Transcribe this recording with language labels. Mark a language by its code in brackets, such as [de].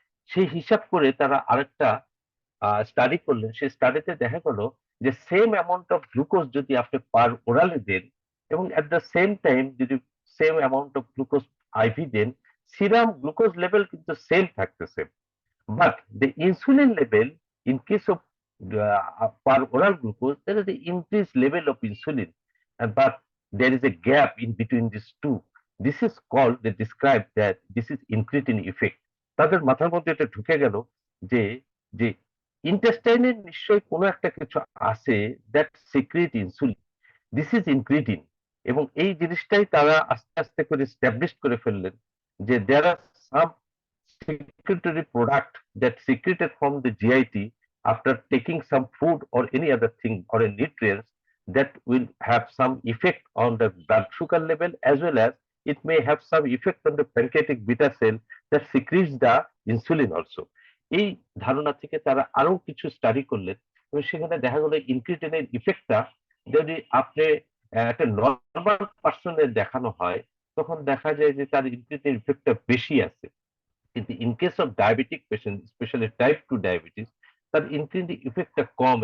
[bn] সেই হিসাব করে তারা আরেকটা স্টাডি করলেন। সেই স্টাডিতে দেখা গেল যে সেম অ্যামাউন্ট অফ গ্লুকোজ যদি আপনি পার ওরালে দেন এবং [en] at the same time [bn] যদি same amount of glucose ivy then, serum glucose level কিন্তু সেম থাকতেছে। [en] But the insulin level, in case of per oral glucose, there is the increased level of insulin, but there is a gap in between these two. This is called, they describe that this is incretin effect. [bn] তাদের মাথার মধ্যে এটা ঢুকে গেল যে যে ইন্টেস্টাইনের নিশ্চয়ই কোনো একটা কিছু আছে [en] That secrete insulin, this is incretin. [bn] এবং এই জিনিসটাই তারা আস্তে আস্তে করে স্ট্যাবলিশ করে ফেললেন যে [en] There are some secretory product that secreted from the GIT after taking some food or any other thing or a nutrients that will have some effect on the blood sugar level, as well as it may have some effect on the pancreatic beta cell that secretes the insulin also. [bn] এই ধারণা থেকে তারা আরো কিছু study করলেন এবং সেখানে দেখা গেল ইনক্রিটিনের ইফেক্টটা যদি আপনি একটা নর্মাল পার্সনের দেখানো হয়, তখন দেখা যায় যে তার ইনক্রিটিন ইফেক্টটা বেশি আছে। কিন্তু [en] in case of diabetic patient, [bn] specially type 2 diabetes, তার ইনক্রিটিন ইফেক্টটা কম।